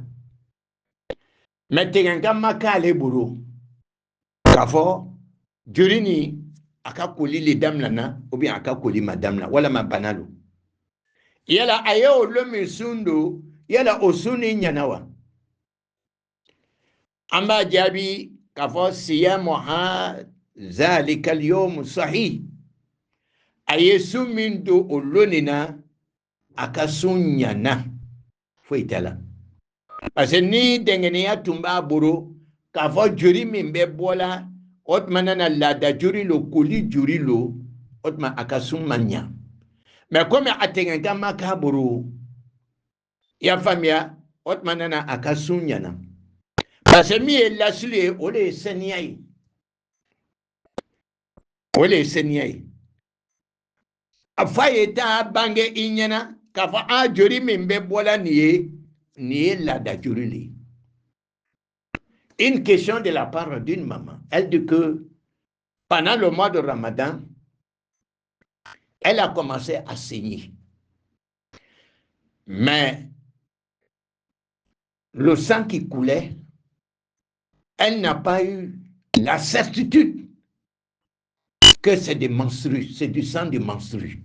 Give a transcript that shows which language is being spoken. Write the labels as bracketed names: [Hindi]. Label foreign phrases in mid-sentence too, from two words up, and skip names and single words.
[Bambara] Mais tigɛnkan ma k'ale bolo k'a fɔ joli ni a ka koli le daminɛna ou bien a ka koli ma daminɛ walama bana lo. Yala a ye olu min sun don, yala o sun ni ɲana wa? An b'a jaabi k'a fɔ [Arabic] صيام ذلك اليوم صحيح. [Bambara] A ye sun min don o loni na, a ka sun ɲana foyi t'a la. Parce que ni dɛngɛniya tun b'a bolo k'a fɔ joli min bɛ bɔla, o tuma na laada joli lo, koli joli lo, o tuma a ka sun man ɲa. Mais comme a tigɛnkan ma k'a bolo, i y'a faamuya, o tuma na a ka sun ɲana. Parce que min ye lasili ye, o de ye saniya ye. O de ye saniya ye. A fa ye taa bange i ɲɛna k'a fɔ joli min bɛ bɔla nin ye laada joli le ye. [French] Une question de la part d'une maman. Elle dit que pendant le mois de Ramadan, elle a commencé à saigner. Mais le sang qui coulait, elle n'a pas eu la certitude que c'est des menstrues, c'est du sang de menstrues.